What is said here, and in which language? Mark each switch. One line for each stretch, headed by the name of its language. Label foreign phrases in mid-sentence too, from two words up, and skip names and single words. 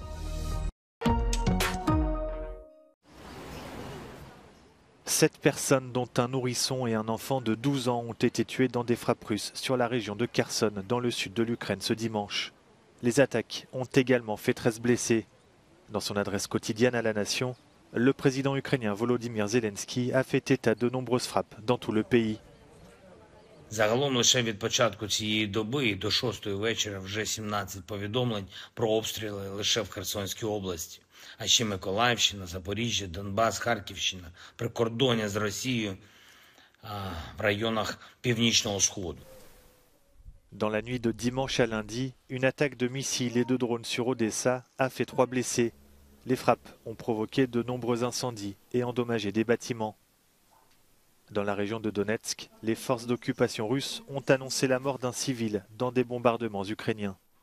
French: Sept personnes, dont un nourrisson et un enfant de 12 ans, ont été tuées dans des frappes russes sur la région de Kherson, dans le sud de l'Ukraine, ce dimanche. Les attaques ont également fait 13 blessés. Dans son adresse quotidienne à la nation, le président ukrainien Volodymyr Zelensky a fait état de nombreuses frappes dans tout le pays.
Ukrainian: Загалом лише від початку цієї доби до 6-ї вечора вже 17 повідомлень про обстріли лише в Херсонській області. А ще Миколаївщина, Запоріжжя, Донбас, Харківщина, прикордоння з Росією в районах Північного Сходу.
French: Dans la nuit de dimanche à lundi, une attaque de missiles et de drones sur Odessa a fait 3 blessés. Les frappes ont provoqué de nombreux incendies et endommagé des bâtiments. Dans la région de Donetsk, les forces d'occupation russes ont annoncé la mort d'un civil dans des bombardements ukrainiens.